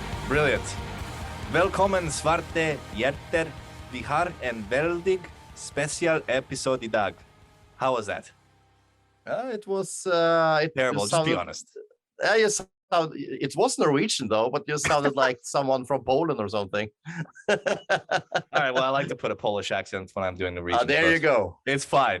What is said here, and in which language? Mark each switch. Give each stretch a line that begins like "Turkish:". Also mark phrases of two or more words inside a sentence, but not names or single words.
English: Brilliant.
Norwegian: Velkommen svarte hjerter. Vi har en veldig spesial episode I dag.
English: How was that? It was Terrible, just be honest. It was Norwegian though, but you sounded like someone from Poland or something. All right, well, I like to put a Polish accent when I'm doing Norwegian. There you go. It's fine.